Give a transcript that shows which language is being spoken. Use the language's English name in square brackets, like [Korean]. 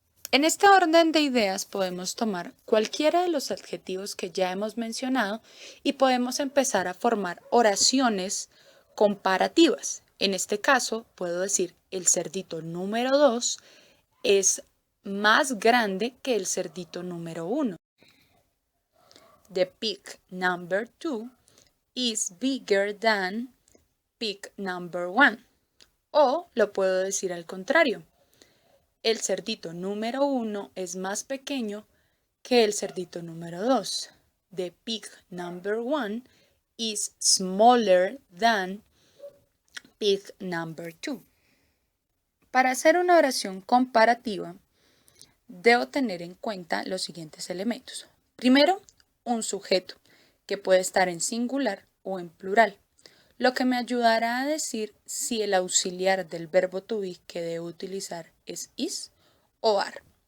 [Spanish] En este orden de ideas podemos tomar cualquiera de los adjetivos que ya hemos mencionado y podemos empezar a formar oraciones comparativas. En este caso puedo decir el cerdito número 2 es más grande que el cerdito número 1. [English] The pig number 2 is bigger than pig number 1. [Spanish] O lo puedo decir al contrario. El cerdito número 1 es más pequeño que el cerdito número 2. [English] The pig number 1 is smaller than pig number 2. [Spanish] Para hacer una oración comparativa, debo tener en cuenta los siguientes elementos. Primero, un sujeto, que puede estar en singular o en plural, lo que me ayudará a decir si el auxiliar del verbo to be que debo utilizar es is o are.